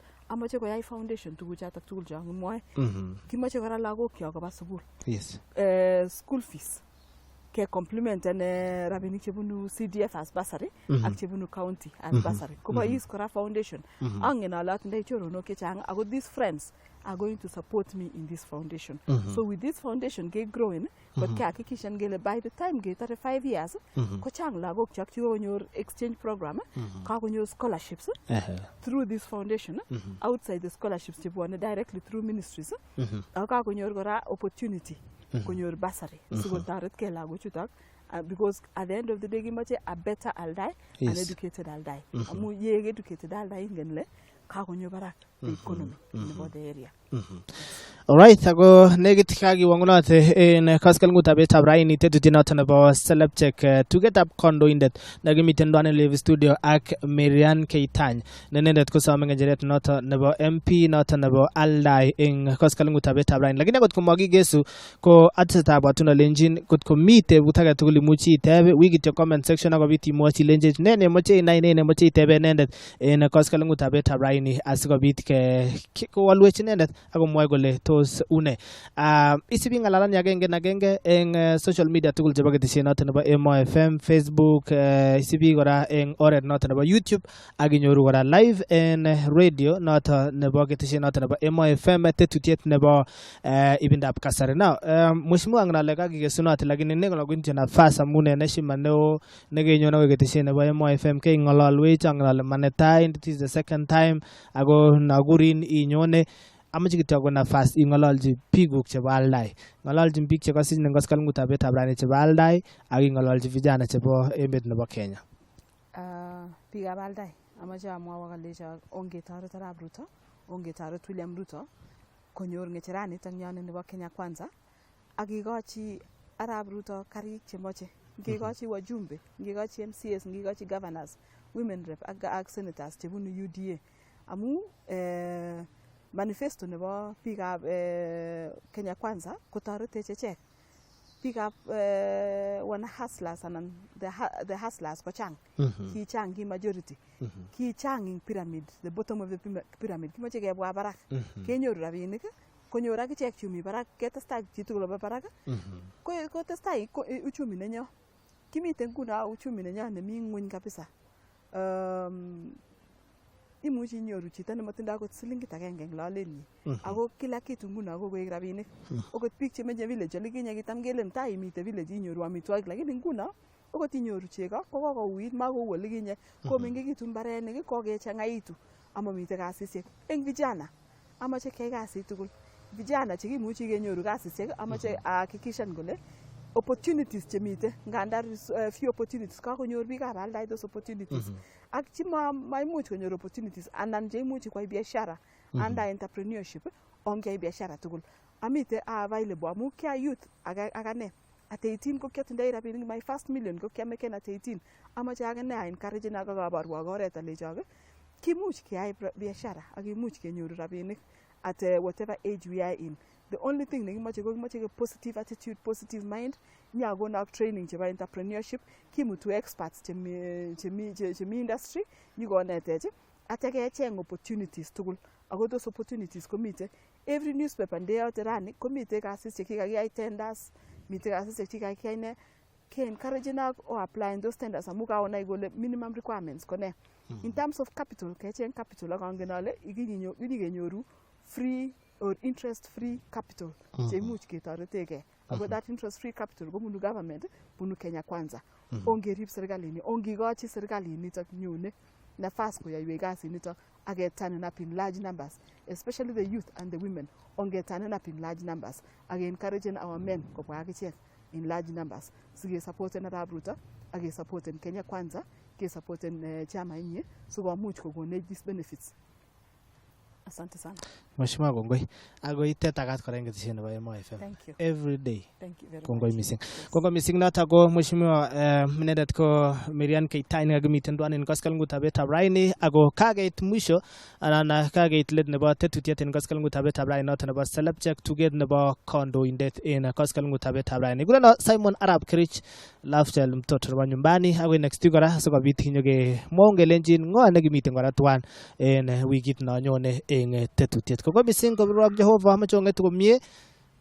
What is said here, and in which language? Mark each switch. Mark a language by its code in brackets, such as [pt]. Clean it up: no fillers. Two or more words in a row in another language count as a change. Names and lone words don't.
[kln] Amache koyai foundation tuguchotok tugul changimwoe. Kimache kora lagok kyok koba sukul. [en] School fees [kln] ke complement rabinik chebunu CDF [en] as bursary [kln] ak chebunu county [en] as bursary. [kln] Koba is kora foundation. Angen ale atindoi choronok chechang ako [en] these friends are going to support me in this foundation. So with this foundation get growing [kln] but ke hakikishan gele [en] by the time get 5 years [kln] ko chang lagok chak chikonyor [en] exchange program [kln] kakonyor [en] scholarships through this foundation outside the scholarships [kln] chebwane [en] directly through ministries [kln] ak kakonyor kora opportunity konyor bursary sikotoret ke lagochutok [en] because at the end of the day [kln] kimache [en] a better Aldai an educated Aldai. [kln] Amu ye [en] educated Aldai [kln] ingen le kakonyo barak [en] the economy [kln] nebo [en] the area. Alright, [kln] ako negit kakiwangunote en kaskalngutab etab raini tetutiet noton nebo CELEB check tugetab kondoindet nekimiten Daniel Levi studio ak Marianne Kitany nenendet kosome ngecheret noton nebo MP noton nebo Aldai en kaskalngutab etab raini. Lakini akot komakigesu ko atesetab watun alenjin kot komi tebut age tugul imuchi iteb wikit yo [en] comment section [kln] akobit imwochi ilenjech ne nemoche inai ne nemoche itebe inendet en kaskalngutab etab raini asikobit kowalwech inendet akomwoi kole une isibi ngalalan agenge en [en] social media [kln] tugul chebo ketesiet noton nebo Emoo FM, Facebook, isibi kora en oret noton nebo YouTube ak inyoru kora live en radio noton nebo ketesiet noton nebo Emoo FM tetutiet nebo ibindab kasari. Now mheshimiwa ngale kakigesunot lakini nekolokunti nafasi amun en heshima neo nekenyon akoi ketesiet nebo Emoo FM ke ngololwech ngale manetai, [en] it is the second time [kln] ako nakurin inyone amache kityo ko nafas ingololji biguk chebo Aldai. Ngololji bik che kasich en kaskalngutab etab raini chebo Aldai ak ingololji vijana chebo emet nebo Kenya. Bikab Aldai amache amwawa kalecho ongetoret Arap Ruto, ongetoret William Ruto konyor ngecheranit ang yon nebo Kenya Kwanza ak ikochi Arap Ruto karik chemoche. Ngikochi wajumbe, ngikochi MCAs, ngikochi governors, [en] women rep [kln] ak senators chebunu UDA. Amu manifesto nebo bikab Kenya Kwanza kotoretech echek bikab wana hustlers anan [en] the hustlers [kln] ko chang ki chang ki majority ki chang [en] in pyramid, the bottom of the pyramid [kln] kimoche kebwa barak kenyoru rabinik konyor ak ichek chumi barak ketestai chitugul obo barak ko testai uchumi nenyo kimiten [sw] kuna uchumi [kln] nenyo nemi ngweny kabisa. Imuchi inyoru chito nematindoi akot silingit agenge eng lolenyi ako [sw] kila kitu [kln] nguno ko koek rabinik. Okot biik chemenye village olikinye kitam kelen tai imite village inyoru amitwogik, lakini nguno okot inyoru chego ko kokouit makou olikinye komengekitu mbarenik kokechangaitu amamite kasisiek. Eng vijana amache keyai kasit tugul, vijana chekimuchi kenyoru kasisiek amache ahakikishan kole opportunities chemite nganda [en] few opportunities [kln] kakonyor biikab Aldai [en] those opportunities [kln] ak chima maimuch konyor opportunities anan cheimuchi kwai biashara [en] under entrepreneurship [kln] ongei biashara tugul amite available amu kia youth akane [en] at 18 [kln] ko kiatindoi rabinik [en] my first million [kln] ko kiameken [en] at 18 [kln] amache akane a encourage na kabarwa oret alechok kimuch keyai biashara ak kimuch kenyoru rabinik [en] at whatever age we are in. The only thing nekimache ko kimache a positive attitude, positive mind. [kln] Nya go na training chebo entrepreneurship, kimutu experts chemi industry, nyugo netech atake cheng opportunities tugul. Ako [en] those opportunities [kln] komite [en] every newspaper [kln] ndeyote rani komite kasisiek chekakiyai tenders, mite kasisiek chekakiyai ne ke encourage na o applying [en] those tenders [kln] amu kaonai kole [en] minimum requirements [kln] kone. [en] In terms of capital, kecheng capital [kln] akangen ale ikinyoru [en] free or interest free capital [kln] cheimuch ketoreteke. Ako [en] that interest free capital [kln] kobunu government bunu Kenya Kwanza. Ongerib serkalini, ongikochi serkalinito nyone nafas koyoiwech kasinito aketurn [en] up in large numbers, especially the youth and the women. Ongeturn up in large numbers ake encouraging our men [kln] kobwa akichek [en] in large numbers. [kln] Sige supporten Arap Ruto ake supporten Kenya Kwanza, ke supporten chama inye sikomuch kokonech [en] these benefits. [sw] Asante sana. [kln] Mheshimiwa kongoi. Agoi tetakat kora ketesiet nebo Emoo FM. [en] Thank you. Every day. Thank you very [kln] kongoi [en] much. Missing. [kln] Kongoi missing noto ko mheshimiwa minendet ko Marianne Kitany kakimiten tuan en kaskalngutab etab raini ako kakeit mwisho anan kakeit let nebo tetutiet en kaskalngutab etab raini noto nebo CELEB check tuget nebo kondoindet en kaskalngutab etab raini. Kuno Simon Arap Kirich Lifestyle [sw] mtoto wa nyumbani [kln] agoi [en] next week [kln] kora sikobit inyoke mongelenjin ngo nekimiten kora tuan en wikit no nyone en tetutiet. Kongoi missing kobirwok Jehova amachonget komie